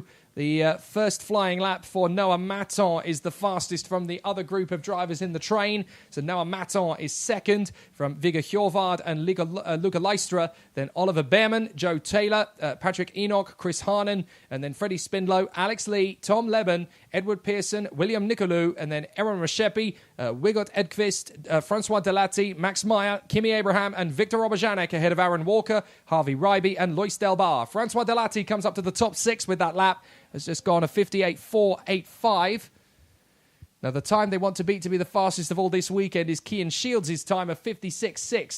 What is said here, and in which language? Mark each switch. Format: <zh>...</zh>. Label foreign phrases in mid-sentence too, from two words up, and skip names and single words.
<en>The first flying lap for Noah Maton is the fastest from the other group of drivers in the train. So Noah Maton is second from Viggo Hjorvard and Luca Leistra. Then Oliver Behrman, Joe Taylor, Patrick Enoch, Chris Harnan, and then Freddie Spindlow, Alex Lee, Tom Leben, Edward Pearson, William Nicolou, and then Aaron Reshepi, Wigot Edqvist, Francois Delatti, Max Meyer, Kimi Abraham, and Victor Obajanek ahead of Aaron Walker, Harvey Ryby, and Lois Delbar. Francois Delatti comes up to the top 6 with that lap. Has just gone a 58.485. Now, the time they want to beat to be the fastest of all this weekend is Cian Shields' time of 56.6.</en>